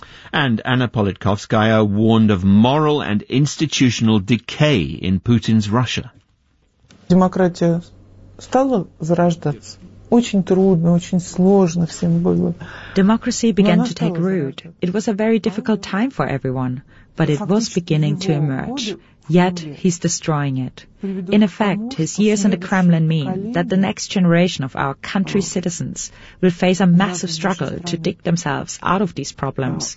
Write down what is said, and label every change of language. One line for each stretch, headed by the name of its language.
English: And Anna Politkovskaya warned of moral and institutional decay in Putin's Russia.
Russian: Демократия стала зарождаться. Очень трудно, очень сложно всем было.
English: Democracy began to take root. It was a very difficult time for everyone, but it was beginning to emerge. Yet he's destroying it. In effect, his years in the Kremlin mean that the next generation of our country's citizens will face a massive struggle to dig themselves out of these problems.